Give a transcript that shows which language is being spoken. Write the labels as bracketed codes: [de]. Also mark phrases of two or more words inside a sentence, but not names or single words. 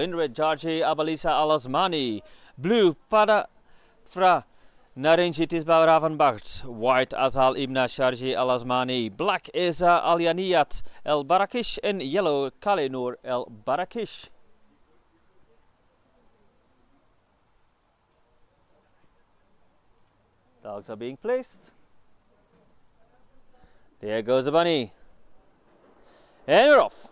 [en] In red, Georgi Abalisa Al-Azmani, blue Padafra Narenji Tisba Ravanbacht, white Azal Ibn Sharji Al-Azmani, black Eza Al-Yaniyat El-Barakish and yellow Kalenur El-Barakish. Dogs are being placed. There goes the bunny. And we're off.